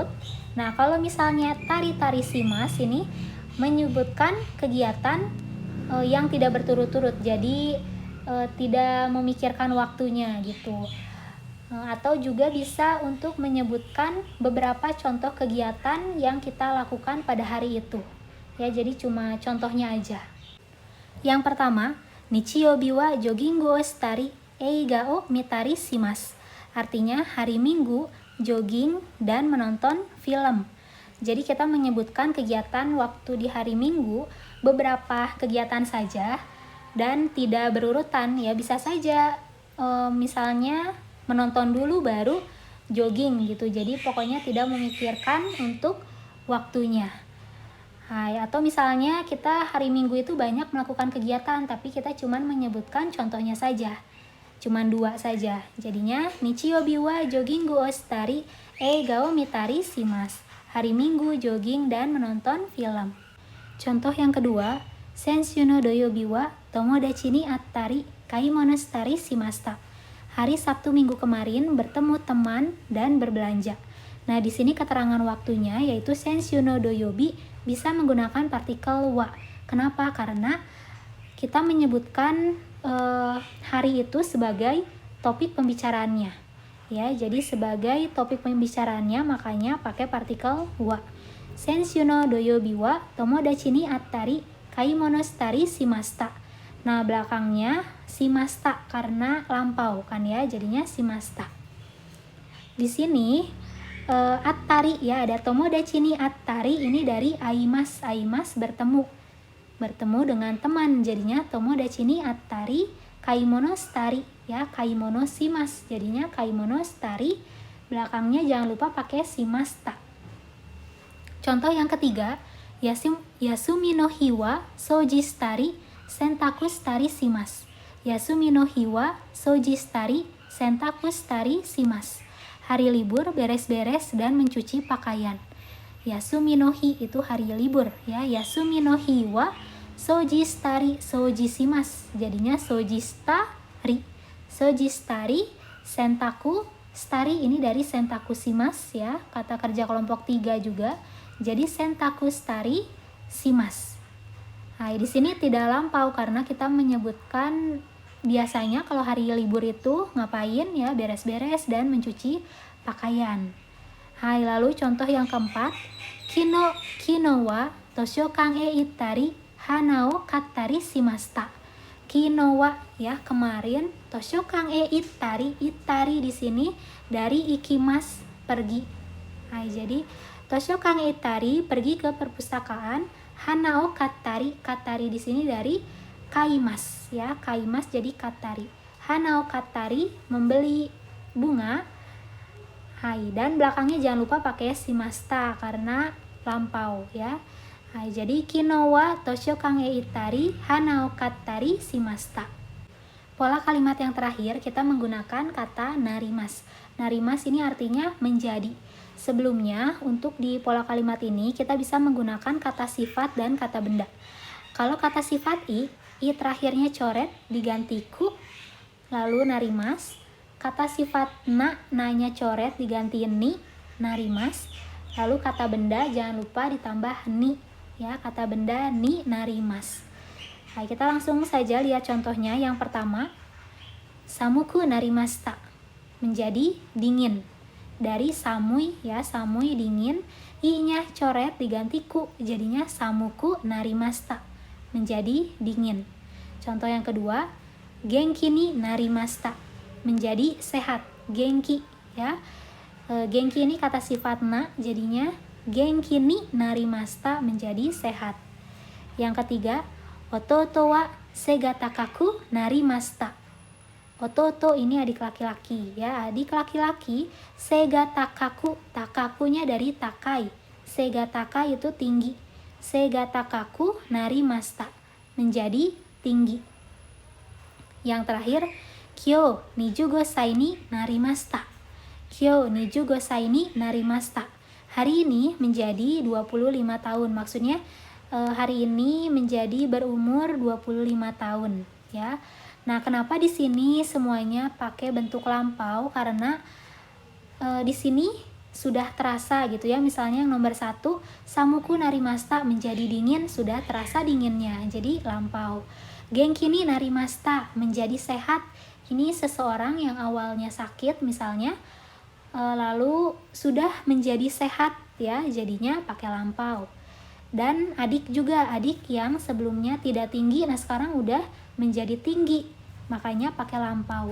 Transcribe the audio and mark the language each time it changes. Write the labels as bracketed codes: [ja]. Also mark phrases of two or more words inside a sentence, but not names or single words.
[id] Nah, kalau misalnya [ja] たりたりします [id] ini menyebutkan kegiatan yang tidak berturut-turut. Jadi tidak memikirkan waktunya gitu. Atau juga bisa untuk menyebutkan beberapa contoh kegiatan yang kita lakukan pada hari itu. Ya, jadi cuma contohnya aja. Yang pertama, [ja] 日曜日はジョギングをしたり映画を見たりします. [id] Artinya hari Minggu jogging dan menonton film. Jadi kita menyebutkan kegiatan waktu di hari Minggu, beberapa kegiatan saja dan tidak berurutan ya, bisa saja misalnya menonton dulu baru jogging gitu. Jadi pokoknya tidak memikirkan untuk waktunya. Atau misalnya kita hari Minggu itu banyak melakukan kegiatan tapi kita cuman menyebutkan contohnya saja. Cuman 2 saja. [ja] Jadinya 日曜日はジョギングをしたり映画を見たりします. [id] Hari Minggu jogging dan menonton film. Contoh yang kedua, [ja] 先週の土曜日は友達に会ったり買い物したりしました. [id] Hari Sabtu minggu kemarin bertemu teman dan berbelanja. Nah, di sini keterangan waktunya yaitu [ja] 先週の土曜日 [id] bisa menggunakan partikel wa. Kenapa? Karena kita menyebutkan hari itu sebagai topik pembicaraannya. Ya, jadi sebagai topik pembicaraannya makanya pakai partikel wa. [ja] 先週の土曜日は友達に会ったり買い物したりしました. [id] Nah, belakangnya shimashita karena lampau kan ya, jadinya shimashita. [ja] Di sini 会ったり [id] ya, ada [ja] 友達に会ったり, [id] ini dari [ja] 会います [id] bertemu dengan teman, jadinya [ja] 友達に会ったり買い物したり ya, 買い物します, jadinya 買い物したり, [id] belakangnya jangan lupa pakai shimashita. Contoh yang ketiga, [ja] 休みの日は掃除したり洗濯したりします. 休みの日は掃除したり洗濯したりします. [id] Hari libur beres-beres dan mencuci pakaian. [ja] 休みの日 [id] itu hari libur ya. [ja] 休みの日は掃除したり掃除します. Jadinya 掃除したり。掃除したり洗濯したり [id] ini dari [ja] 洗濯します ya. [id] Kata kerja kelompok 3 juga. [ja] Jadi 洗濯したりします. [id] Nah, di sini tidak lampau karena kita menyebutkan biasanya kalau hari libur itu ngapain ya, beres-beres dan mencuci pakaian. Hai, lalu contoh yang keempat, [ja] 昨日は図書館へ行ったり花を買ったりしました. 昨日は [id] ya, kemarin, [ja] 図書館へ行ったり [id] di sini dari ikimas, pergi. Hai, jadi [ja] 図書館へ行ったり [id] pergi ke perpustakaan, [ja] 花を買ったり [id] di sini dari kaimas ya, kaimas jadi kattari. [ja] 花を買ったり membeli bunga. [id] Hai, dan belakangnya jangan lupa pakai shimashita karena lampau ya. [ja] Hai, jadi 昨日は図書館へ行ったり花を買ったりしました. [id] Pola kalimat yang terakhir kita menggunakan kata narimas. Narimas ini artinya menjadi. Sebelumnya, untuk di pola kalimat ini kita bisa menggunakan kata sifat dan kata benda. Kalau kata sifat i terakhirnya coret diganti ku, lalu narimas. Kata sifat na-nya coret diganti [ja] に、なります. [id] Lalu kata benda jangan lupa ditambah ni, ya, kata benda [ja] になります. [id] Nah, kita langsung saja lihat contohnya. Yang pertama, [ja] 寒くなりました, [id] menjadi dingin. Dari samui ya, samui dingin, i-nya coret diganti ku, jadinya [ja] 寒くなりました, [id] menjadi dingin. Contoh yang kedua, [ja] 元気になりました, [id] menjadi sehat. Genki ya, Genki ini kata sifat na, jadinya [ja] 元気になりました [id] menjadi sehat. Yang ketiga, [ja] 弟は背が高くなりました. [id] Ototo ini adik laki-laki ya, adik laki-laki. [ja] 背が高く、高くnya dari 高い. [id] Sega takai itu tinggi. [ja] 背が高くなりました menjadi tinggi. Yang terakhir, 今日に15歳になりました. 今日に15歳になりました. [id] Hari ini menjadi 25 tahun. Maksudnya hari ini menjadi berumur 25 tahun ya. Nah, kenapa di sini semuanya pakai bentuk lampau? Karena di sini sudah terasa gitu ya. Misalnya yang nomor 1, [ja] 寒くなりました [id] menjadi dingin, sudah terasa dinginnya. Jadi lampau. [ja] 元気になりました menjadi sehat. [id] Ini seseorang yang awalnya sakit misalnya lalu sudah menjadi sehat ya, jadinya pakai lampau. Dan adik juga, adik yang sebelumnya tidak tinggi, nah sekarang udah menjadi tinggi, makanya pakai lampau.